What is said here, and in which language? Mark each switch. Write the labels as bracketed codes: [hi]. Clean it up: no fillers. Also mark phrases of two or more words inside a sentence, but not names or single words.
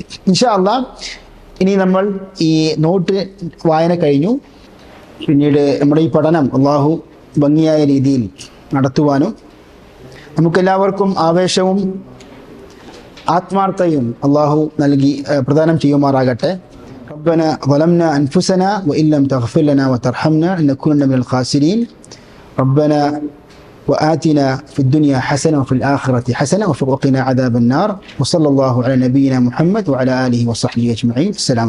[ar] إن شاء الله [ml] ഇനി നമ്മൾ ഈ നോട്ട് വായന കഴിഞ്ഞു. പിന്നീട് നമ്മുടെ ഈ പഠനം അള്ളാഹു ഭംഗിയായ രീതിയിൽ നടത്തുവാനും നമുക്കെല്ലാവർക്കും ആവേശവും ആത്മാർത്ഥയും അള്ളാഹു നൽകി പ്രദാനം ചെയ്യുമാറാകട്ടെ. [ar] ربنا ظلمنا أنفسنا وإن لم تغفر لنا وترحمنا لنكونن من الخاسرين. ربنا وآتنا في الدنيا حسنة وفي الآخرة حسنة وقنا عذاب النار. وصلى الله على نبينا محمد وعلى آله وصحبه أجمعين.